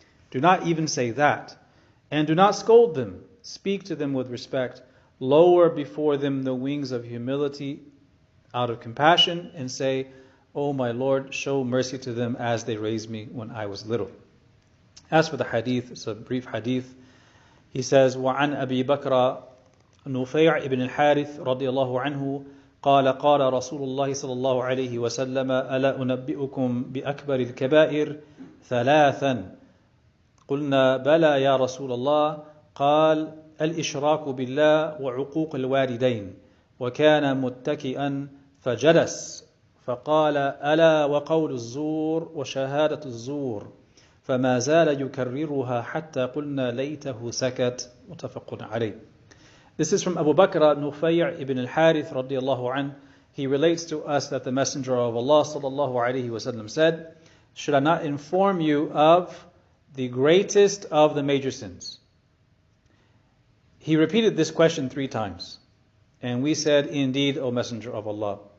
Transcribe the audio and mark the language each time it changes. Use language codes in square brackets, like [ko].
[en] Do not even say that. And do not scold them. Speak to them with respect. Lower before them the wings of humility out of compassion and say, O my Lord, show mercy to them as they raised me when I was little. As for the hadith, it's a brief hadith. He says, [ar] وَعَنْ أَبِي بَكْرَ نُفَيْعِ ibn al-Harith رضي الله عنه قال قال رسول الله صلى الله عليه وسلم ألا أنبئكم بأكبر الكبائر ثلاثا قلنا بلى يا رسول الله قال الإشراك بالله وعقوق الوالدين وكان متكئا فجلس فقال ألا وقول الزور وشهادة الزور فما زال يكررها حتى قلنا ليته سكت متفق عليه. [en] This is from Abu Bakr Nufay' ibn al-Harith [ar] radiyallahu anh. [en] He relates to us that the Messenger of Allah [ar] sallallahu alayhi wasallam [en] said, should I not inform you of the greatest of the major sins? He repeated this question 3 times. And we said, indeed, O Messenger of Allah.